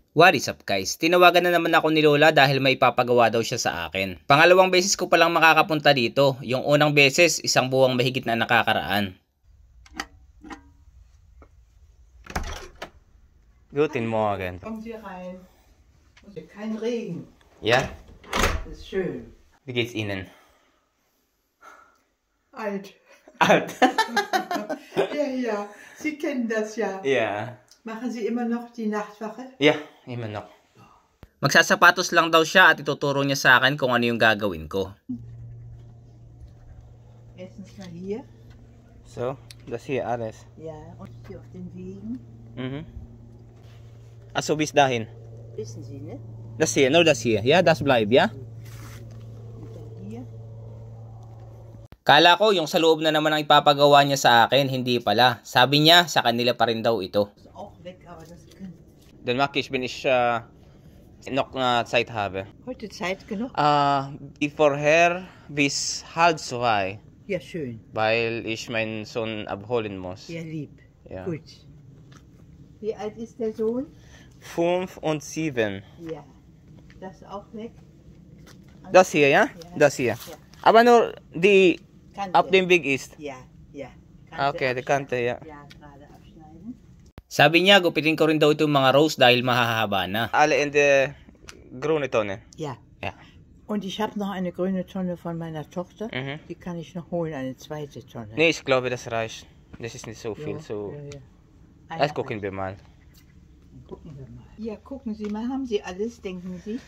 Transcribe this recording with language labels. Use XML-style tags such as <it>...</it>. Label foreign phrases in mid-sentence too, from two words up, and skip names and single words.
<en>What is up guys?</en> <tl>Tinawagan na naman ako ni Lola dahil may ipapagawa daw siya sa akin. Pangalawang beses ko palang makakapunta dito. Yung unang beses, isang buwang mahigit na nakakaraan.</tl> <de>Guten Morgen. Kommen Sie rein. Kein Regen. Ja? Das ist schön. Wie geht's Ihnen? Alt. Alt. Ja. Sie kennen das ja. Ja. Machen Sie immer noch die Nachtwache? Ja, immer noch.</de> <tl>Magsasapatos lang daw siya at ituturo niya sa akin kung ano yung gagawin ko.</tl> <de>Erstens mal hier. So, das hier alles. Ja, und hier auf den Wegen. Mhm. Also bis dahin. Wissen Sie, ne? Das hier, nur das hier. Ja, das bleibt, ja? Und dann hier.</de> <tl>Kala ko yung sa loob na naman ang ipapagawa niya sa akin, hindi pala. Sabi niya, sa kanila pa rin daw ito.</tl> <de>Ist auch weg, aber das können. Dann mag ich, wenn ich noch Zeit habe. Heute Zeit genug? Wie vorher bis 1:30, Ja, schön. weil ich meinen Sohn abholen muss. Ja, lieb. Ja. Gut. Wie alt ist der Sohn? 5 und 7. Ja. Das auch weg? Das hier, ja? Ja. Das hier. Ja. Aber nur die Kante. auf dem Weg ist. Ja, ja. Okay, die Kante, ja. Ja, gerade abschneiden.</de> <tl>Sabi niya, gupitin ko rin daw itong mga rose dahil mahahaba na.</tl> <de>Alle in der grüne Tonne. Ja. Ja. Und ich habe noch eine grüne Tonne von meiner Tochter. Mhm. Die kann ich noch holen, eine zweite Tonne. Nee, ich glaube, das reicht. Das ist nicht so Ja, viel. So. ja, ja. Das gucken wir mal. Gucken wir mal. Ja, gucken Sie mal, haben Sie alles, denken Sie?</de>